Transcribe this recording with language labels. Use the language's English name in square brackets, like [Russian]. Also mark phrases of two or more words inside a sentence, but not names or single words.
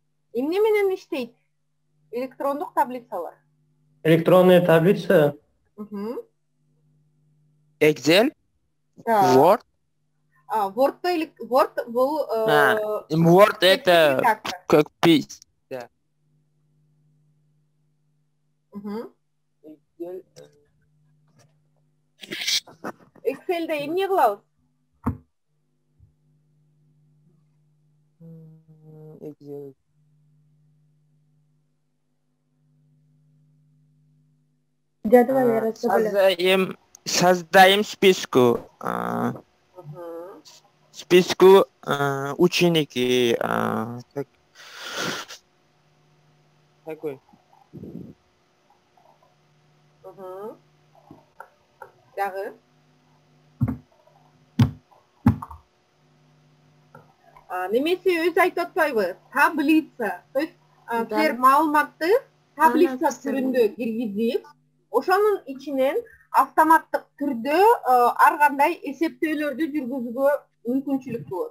[Kyrgyz] Эмне менен иштейт электрондук таблицалар? [Russian] Электронная таблица. Мгм. Excel, Так. [Kyrgyz] Word. Word бул Word текстик [Russian] это редактор. как пись. Да. Мгм. [Kyrgyz] Excel. Excel'de эмне кылабыз? Excel. [Uzbek] Jadwal yaratsa bo'ladi. [Russian] Создаем списку. Мгм. Списку ученики. Такой. [Kyrgyz] Мгм. Дагы? Немесе өзү айтып атпайбы? Таблица. [Russian] То есть [Kyrgyz] силер маалыматты таблица түрүндө киргизип, ошонун ичинен автоматтык түрдө ар кандай эсептөөлөрдү жүргүзүүгө мүмкүнчүлүк болот.